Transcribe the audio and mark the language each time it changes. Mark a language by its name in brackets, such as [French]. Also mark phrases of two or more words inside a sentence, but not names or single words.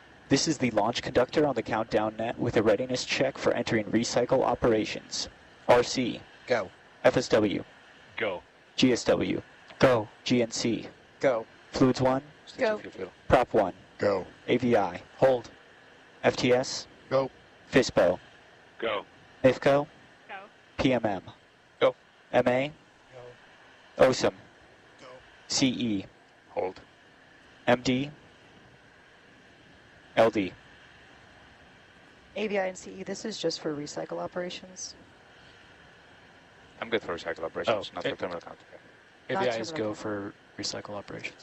[English] This is the launch conductor on the countdown net with a readiness check for entering recycle operations. RC. Go. FSW. Go. GSW. Go. GNC. Go. Fluids 1. Go. Prop 1. Go. AVI. Hold. FTS. Go. FISPO. Go. IFCO. Go. PMM. Go. MA. Go. OSM. Go. CE. Hold. MD. LD. AVI and CE, this is just for recycle operations. I'm good for recycle operations, not for terminal count. Not AVI is terminal go count. for recycle operations.